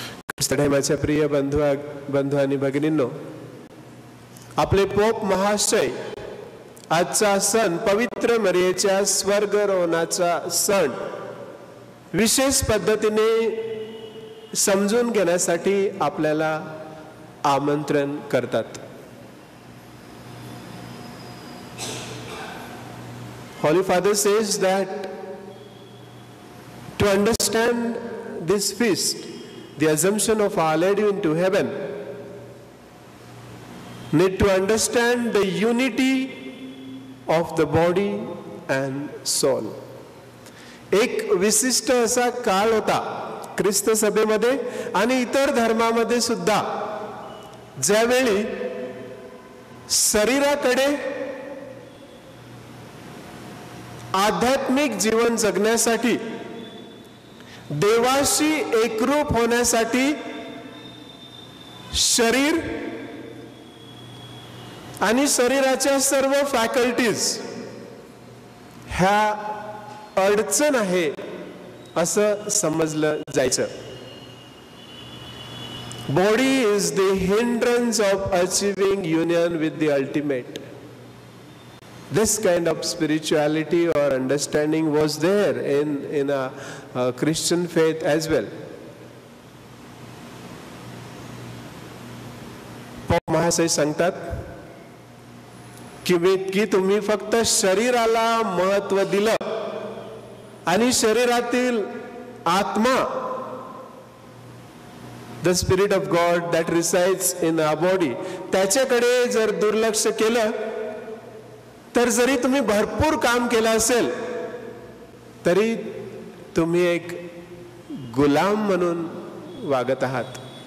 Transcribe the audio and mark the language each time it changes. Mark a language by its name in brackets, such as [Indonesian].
[Marathi] ख्रिस्तात हे माझ्या प्रिय बंधू आणि भगिनींनो, आपले पोप महाशय आजचा सण पवित्र मरियेच्या स्वर्गारोहणाचा सण विशेष पद्धतीने समजून घेण्यासाठी आपल्याला आमंत्रण करतात. [English] Holy Father says that to understand this feast, the assumption of Our Lady into heaven, need to understand the unity of the body and soul. [Marathi] एक विशिष्ट असा काळ होता ख्रिस्त सभेमध्ये आणि इतर धर्मामध्ये सुद्धा, ज्यावेळी शरीराकडे आध्यात्मिक जीवन जगण्यासाठी, देवाशी एकरूप होण्यासाठी शरीर आणि शरीराच्या सर्व फॅकल्टीज ह्या अडचण आहे असं समजलं जायचं. [English] Body is the hindrance of achieving union with the ultimate. This kind of spirituality or understanding was there in a Christian faith as well. [Marathi] Pope महाशय सांगतात की तुम्ही फक्त शरीराला महत्व दिलं आणि शरीरातील आत्मा, [English] the spirit of God that resides in our body, [Marathi] त्याच्याकडे जर दुर्लक्ष केलं तर जरी तुम्ही भरपूर काम केलं असेल तरी तुम्ही एक गुलाम म्हणून वागत आहात.